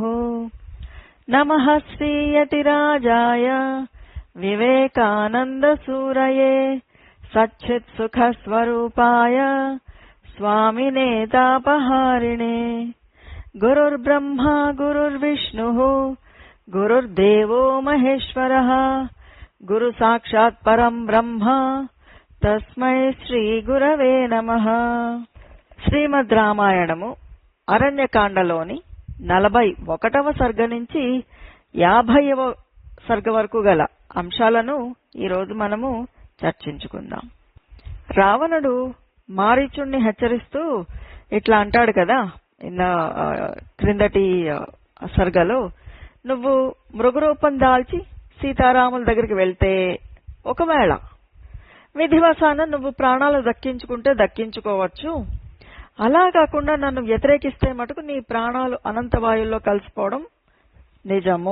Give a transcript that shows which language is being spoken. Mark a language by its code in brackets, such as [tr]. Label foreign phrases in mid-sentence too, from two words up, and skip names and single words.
[sa] नमः श्रीयतिराजाय विवेकानन्दसूरये सच्चित्सुखस्वरूपाय स्वामिने तापहारिणे। गुरुर्ब्रह्मा गुरुर्विष्णुः गुरुर्देवो महेश्वरः गुरुसाक्षात् परं ब्रह्म तस्मै श्रीगुरवे नमः। [te] శ్రీమద్ రామాయణము అరణ్యకాండలోని 41వ సర్గ నుంచి 50వ సర్గ వరకు గల అంశాలను ఈరోజు మనము చర్చించుకుందాం. రావణుడు మారీచుణ్ణి హెచ్చరిస్తూ ఇట్లా అంటాడు కదా, క్రిందటి సర్గలో, నువ్వు మృగరూపం దాల్చి సీతారాముల దగ్గరికి వెళ్తే ఒకవేళ విధివశాన నువ్వు ప్రాణాలు దక్కించుకుంటే దక్కించుకోవచ్చు, అలా కాకుండా నన్ను వ్యతిరేకిస్తే మటుకు నీ ప్రాణాలు అనంతవాయుల్లో కలిసిపోవడం నిజము.